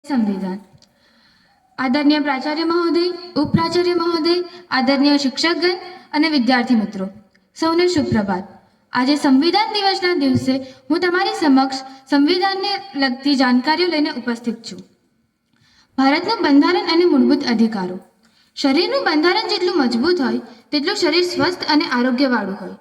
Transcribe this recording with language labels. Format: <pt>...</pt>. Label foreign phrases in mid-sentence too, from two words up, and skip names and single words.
<gu>સંવિધાન। આદરણીય પ્રાચાર્ય મહોદય, ઉપપ્રાચાર્ય મહોદય, આદરણીય શિક્ષકગણ અને વિદ્યાર્થી મિત્રો, સૌને શુભ પ્રભાત। આજે સંવિધાન દિવસના દિવસે હું તમારી સમક્ષ સંવિધાનને લગતી જાણકારીઓ લઈને ઉપસ્થિત છું। ભારતનું બંધારણ અને મૂળભૂત અધિકારો। શરીરનું બંધારણ જેટલું મજબૂત હોય તેટલું શરીર સ્વસ્થ અને આરોગ્યવાળું હોય।</gu>